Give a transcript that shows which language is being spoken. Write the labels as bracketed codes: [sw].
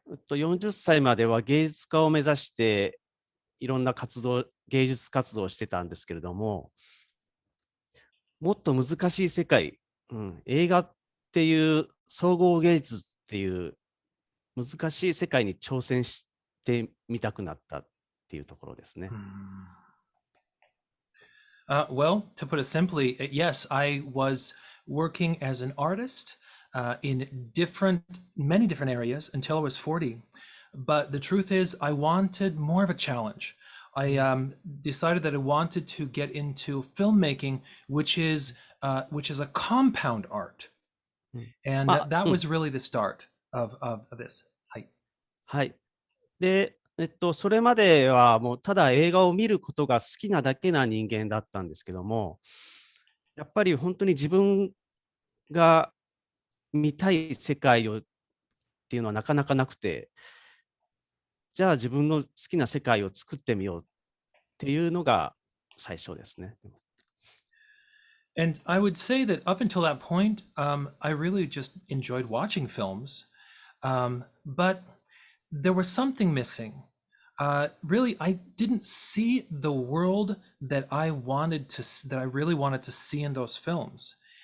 [ja] 40歳までは芸術家を目指して、いろんな芸術活動をしてたんですけれども、もっと難しい世界、映画っていう総合芸術っていう難しい世界に挑戦してみたくなったっていうところですね。 [en] Well, to put it simply, yes, I was working as an artist in many different areas until I was 40. But the truth is, I wanted more of a challenge. I decided that I wanted to get into filmmaking, which is a compound art, and that was really the start of this. [ja] はい。はい。で、それまではもうただ映画を見ることが好きなだけな人間だったんですけども、やっぱり本当に自分が見たい世界っていうのはなかなかなくて、じゃあ自分の好きな世界を作ってみようっていうのが最初ですね。 [en] And I would say that up until that point, I really just enjoyed watching films, but there was something missing. Really, I didn't see the world that I really wanted to see in those films.